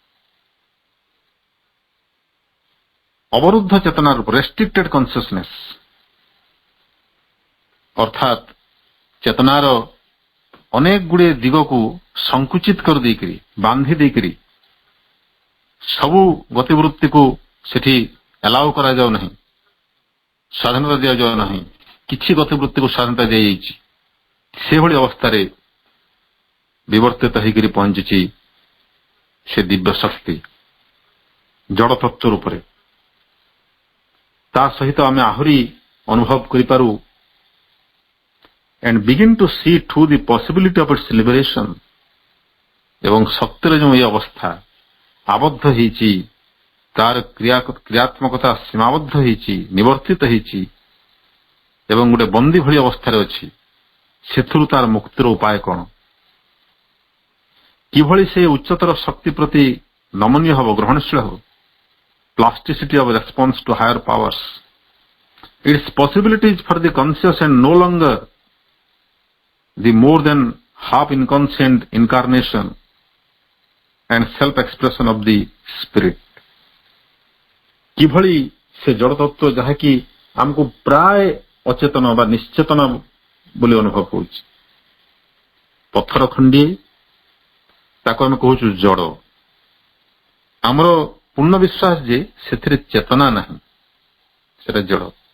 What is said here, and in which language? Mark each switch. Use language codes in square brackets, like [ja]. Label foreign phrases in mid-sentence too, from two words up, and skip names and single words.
[or] ଅବରୁଦ୍ଧ ଚେତନାର ରୂପ, [en] restricted consciousness, [or] ଅର୍ଥାତ୍ ଚେତନାର ଅନେକ ଗୁଡ଼ିଏ ଦିଗକୁ ସଂକୁଚିତ କରିଦେଇକରି, ବାନ୍ଧି ଦେଇକରି ସବୁ ଗତିବୃତ୍ତିକୁ ସେଠି ଆଲାଉ କରାଯାଉ ନାହିଁ, ସ୍ୱାଧୀନତା ଦିଆଯାଉ ନାହିଁ, କିଛି ଗତିବୃତ୍ତିକୁ ସ୍ୱାଧୀନତା ଦିଆଯାଇଛି। ସେଭଳି ଅବସ୍ଥାରେ ବିବର୍ତ୍ତିତ ହେଇକରି ପହଞ୍ଚିଛି ସେ ଦିବ୍ୟ ଶକ୍ତି ଜଡ଼ ତତ୍ତ୍ୱ ରୂପରେ। ତା ସହିତ ଆମେ ଆହୁରି ଅନୁଭବ କରିପାରୁ [en] and begin to see through the possibility of its liberation। [or] ଏବଂ ଶକ୍ତିର ଯେଉଁ ଏ ଅବସ୍ଥା ଆବଦ୍ଧ ହେଇଛି, ତାର କ୍ରିୟାତ୍ମକତା ସୀମାବଦ୍ଧ ହେଇଛି, ନିବର୍ତ୍ତିତ ହେଇଛି ଏବଂ ଗୋଟେ ବନ୍ଦୀ ଭଳି ଅବସ୍ଥାରେ ଅଛି, ସେଥିରୁ ତାର ମୁକ୍ତିର ଉପାୟ କଣ? କିଭଳି ସେ ଉଚ୍ଚତର ଶକ୍ତି ପ୍ରତି ନମନୀୟ ହେବ, ଗ୍ରହଣଶୀଳ ହେବ? [en] Plasticity of response to higher powers, its possibilities for the conscious and no longer the more than half inconscient incarnation and self expression of the spirit। [or] କିଭଳି ସେ ଜଡ଼ ତତ୍ତ୍ୱ ଯାହାକି ଆମକୁ ପ୍ରାୟ ଅଚେତନ ବା ନିଶ୍ଚେତନ ବୋଲି ଅନୁଭବ ହେଉଛି। ପଥର ଖଣ୍ଡିଏ, ତାକୁ ଆମେ କହୁଛୁ ଜଡ଼। ଆମର ପୂର୍ଣ୍ଣ ବିଶ୍ୱାସ ଯେ ସେଥିରେ ଚେତନା ନାହିଁ, ସେଟା ଜଡ଼।